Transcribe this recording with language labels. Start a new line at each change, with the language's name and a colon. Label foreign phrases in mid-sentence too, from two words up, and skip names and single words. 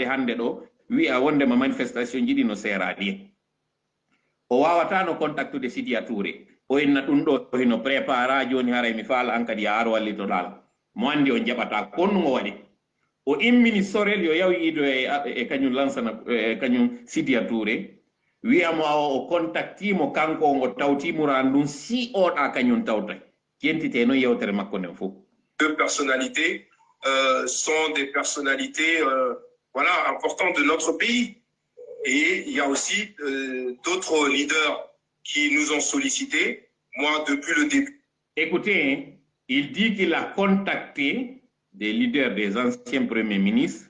Fula: hande ɗo wi'a wondema manifestation jiɗi no serani o wawata no contactude Sidya Touré o inna ɗum ɗo hino prépara joni haray mi faala an kadi ya ar wallitoɗal mo andi o jaɓata konnugo waɗi o immini sorel yo yawi ido e kañum Lansana kañum Sidya Touré wiyamo o contactimo kanko ngo tawtimura ndun si oɗa kañum tawtay kentite no yewtere makko nden fof.
French: Deux personnalités sont des personnalités voilà, importantes de notre pays. Et il y a aussi d'autres leaders qui nous ont sollicités, moi, depuis le début. Écoutez, il dit qu'il a contacté des leaders des anciens premiers ministres.